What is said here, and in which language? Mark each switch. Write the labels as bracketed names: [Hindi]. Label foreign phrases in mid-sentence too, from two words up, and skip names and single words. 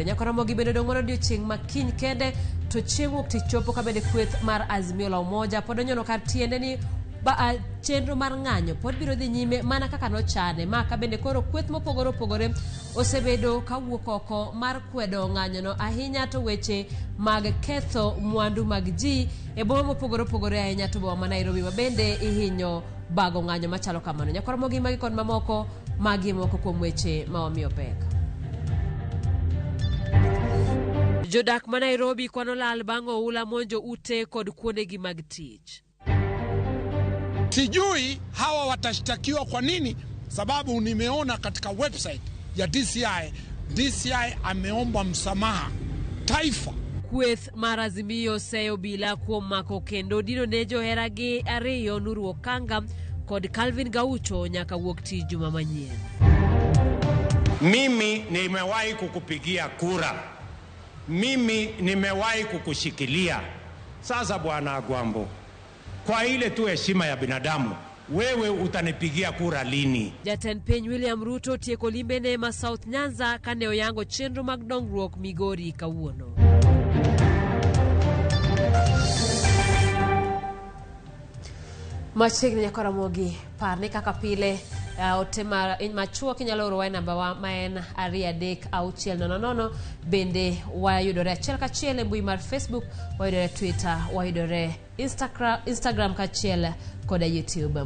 [Luo (Kenya and Tanzania)] Nyaka Ramogi bende dongono odiochieng' makiny kende to chieng' wuok tich chopo kabende kweth mar Azimio la Umoja pod onyono kar tiende ni chenro mar ng'anyo pod biro dhi nyime mana kaka nochane maka bende koro kweth mopogore opogore osebedo kawuok oko mar kwedo ng'anyono ahinya to weche mag ketho mwandu mag ji e boma mopogore opogore ahinya to boma Nairobi ma bende ihinyo bago ng'anyo machalo kamano. Nyaka Ramogi magi kod mamoko magi moko kuom weche ma omiyo pek. Jodak ma Nairobi kwano lal bang' oula monjo ute kod kuondegi mag tich. [Swahili] Sijui hawa watashtakiwa kwa nini, sababu nimeona katika website ya DCI ameomba msamaha taifa. [Luo (Kenya and Tanzania)] Kweth mar Azimio seyo bila kuom mako kendo dino ne joheragi ariyo Nuru Okanga kod Calvin Gaucho nyaka wuok tich juma manyien. [Swahili] Mimi nimewahi kukupigia kura. Mimi nimewahi kukushikilia. Sasa bwana Agwambo, kwa ile tu heshima ya binadamu, wewe utanipigia kura lini? [Luo (Kenya and Tanzania)] Jatend piny William Ruto tieko limbe ma South Nyanza kane oyango chenro mag dongruok Migori kawuono. Machiegni nyaka Ramogi parne kaka pile otema machuo kinyalo oro wa namba wa maen 2360 bende wayudore achiel kachiel e mbui mar Facebook, wayudore Twitter, wayudore Instagram kachiel koda YouTube.